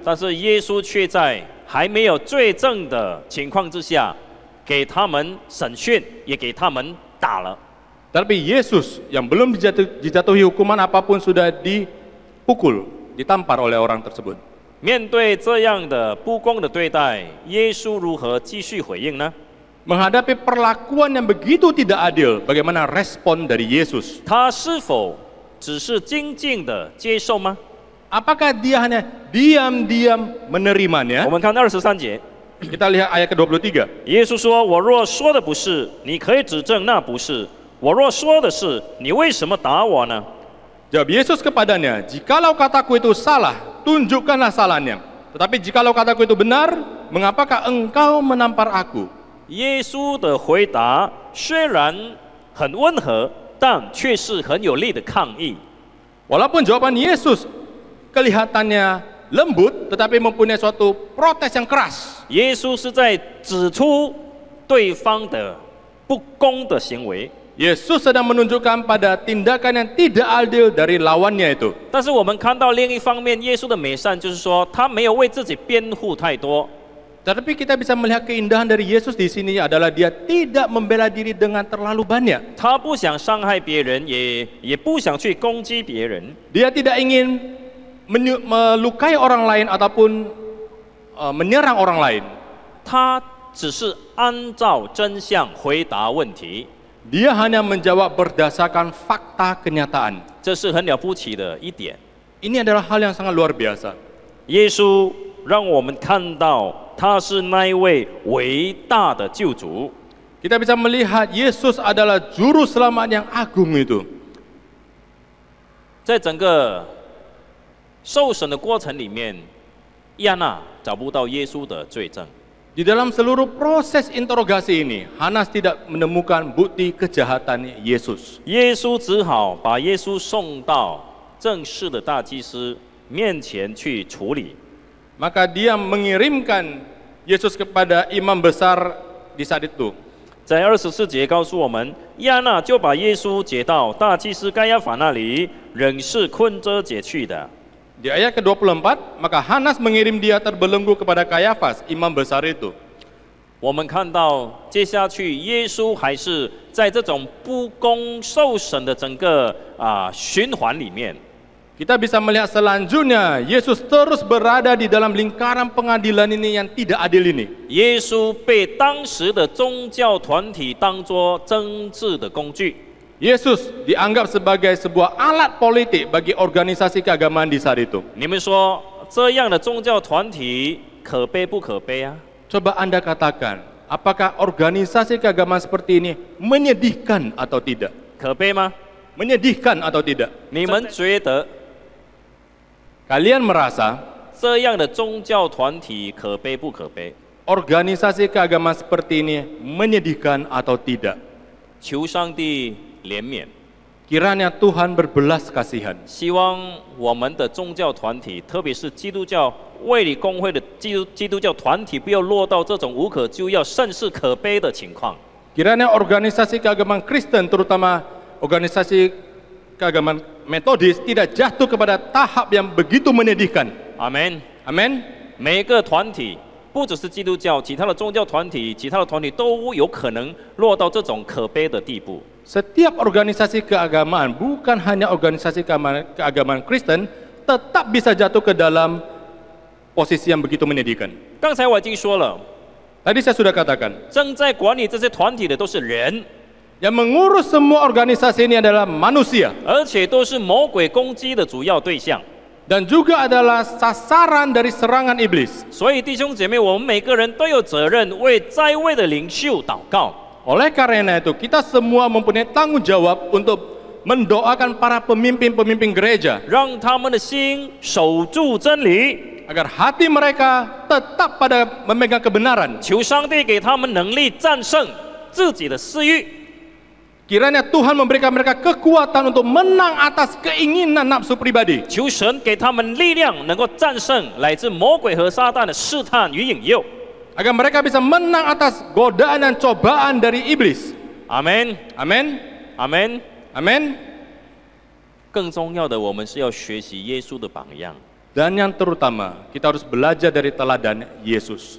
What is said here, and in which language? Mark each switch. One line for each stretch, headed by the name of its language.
Chinese: 但是耶稣却在还没有罪证的情况之下，给他们审讯，也给他们打了。
Indonesian: Tapi Yesus yang belum dijatuhi hukuman apapun sudah dipukul, ditampar oleh orang tersebut.
Chinese: 面对这样的不公的对待，耶稣如何继续回应呢？
Indonesian: Menghadapi perlakuan yang begitu tidak adil, bagaimana respon dari Yesus?
Chinese: 他是否只是静静的接受吗？
Indonesian: Apakah dia hanya diam-diam menerimanya?
Chinese: 我们看23节，
Indonesian: Kita lihat ayat ke-23.
Chinese: 耶稣说：“我若说的不是，你可以指证那不是；我若说的是，你为什么打我呢？”
Indonesian: Jawab Yesus kepadanya, "Jikalau kataku itu salah, tunjukkanlah salahnya. Tetapi jikalau kataku itu benar, mengapakah engkau menampar aku?"
Chinese: 耶稣的回答虽然很温和，但却是很有力的抗议。
Indonesian: Walaupun jawaban Yesus kelihatannya lembut, tetapi mempunyai suatu protes yang keras.
Chinese: 耶稣是在指出对方的不公的行为，
Indonesian: Yesus sedang menunjukkan pada tindakan yang tidak adil dari lawannya itu.
Chinese: 但是我们看到另一方面，耶稣的美善就是说，他没有为自己辩护太多。
Indonesian: Tetapi kita bisa melihat keindahan dari Yesus di sini adalah dia tidak membela diri dengan terlalu banyak.
Chinese: 他不想伤害别人，也不想去攻击别人。
Indonesian: Dia tidak ingin melukai orang lain ataupun menyerang orang lain.
Chinese: 他只是按照真相回答问题，
Indonesian: Dia hanya menjawab berdasarkan fakta kenyataan.
Chinese: 这是很了不起的一点。
Indonesian: Ini adalah hal yang sangat luar biasa.
Chinese: 耶稣让我们看到他是那一位伟大的救主。
Indonesian: Kita bisa melihat Yesus adalah juru selamat yang agung itu.
Chinese: 在整个受审的过程里面，亚纳找不到耶稣的罪证。
Indonesian: Di dalam seluruh proses interogasi ini, Hanas tidak menemukan bukti kejahatan Yesus.
Chinese: 耶稣只好把耶稣送到正式的大祭司面前去处理。
Indonesian: Maka dia mengirimkan Yesus kepada imam besar di saat itu.
Chinese: 在24节告诉我们，亚纳就把耶稣解到大祭司该亚法那里，仍是困着解去的。
Indonesian: Di ayat ke-24, maka Hanas mengirim dia terbelenggu kepada Kayafas, imam besar itu.
Chinese: 我们看到接下去，耶稣还是在这种不公受审的整个循环里面。
Indonesian: Kita bisa melihat selanjutnya, Yesus terus berada di dalam lingkaran pengadilan ini yang tidak adil ini.
Chinese: 耶稣被当时的宗教团体当作政治的工具。
Indonesian: Yesus dianggap sebagai sebuah alat politik bagi organisasi keagamaan di saat itu.
Chinese: 你们说这样的宗教团体可悲不可悲啊？
Indonesian: Coba Anda katakan, apakah organisasi keagamaan seperti ini menyedihkan atau tidak?
Chinese: 可悲吗？
Indonesian: Menyedihkan atau tidak?
Chinese: 你们觉得
Indonesian: Kalian merasa
Chinese: 这样的宗教团体可悲不可悲？
Indonesian: organisasi keagamaan seperti ini menyedihkan atau tidak?
Chinese: 求上帝怜悯，
Indonesian: Kiranya Tuhan berbelas kasihan.
Chinese: 希望我们的宗教团体，特别是基督教卫理公会的基督教团体，不要落到这种无可救药、甚是可悲的情况。
Indonesian: Kiranya organisasi keagamaan Kristen, terutama organisasi keagamaan Metodis, tidak jatuh kepada tahap yang begitu menyedihkan.
Chinese: 阿门。
Indonesian: Amin.
Chinese: 每个团体，不只是基督教，其他的宗教团体、其他的团体都有可能落到这种可悲的地步。
Indonesian: Setiap organisasi keagamaan, bukan hanya organisasi keagamaan Kristen, tetap bisa jatuh ke dalam posisi yang begitu menyedihkan.
Chinese: 刚才我已经说了，
Indonesian: Tadi saya sudah katakan,
Chinese: 正在管理这些团体的都是人，
Indonesian: yang mengurus semua organisasi ini adalah manusia
Chinese: 而且都是魔鬼攻击的主要对象。
Indonesian: dan juga adalah sasaran dari serangan iblis.
Chinese: 所以弟兄姐妹，我们每个人都有责任为在位的领袖祷告。
Indonesian: Oleh karena itu, kita semua mempunyai tanggung jawab untuk mendoakan para pemimpin-pemimpin gereja
Chinese: 让他们的心守住真理，
Indonesian: agar hati mereka tetap pada memegang kebenaran.
Chinese: 求上帝给他们能力战胜自己的私欲，
Indonesian: Kiranya Tuhan memberikan mereka kekuatan untuk menang atas keinginan nafsu pribadi.
Chinese: 求神给他们力量，能够战胜来自魔鬼和撒旦的试探与引诱。
Indonesian: Agar mereka bisa menang atas godaan dan cobaan dari iblis.
Chinese: 阿门，
Indonesian: Amin.
Chinese: 阿门。
Indonesian: Amin.
Chinese: 更重要的，我们是要学习耶稣的榜样。
Indonesian: Dan yang terutama, kita harus belajar dari teladan Yesus.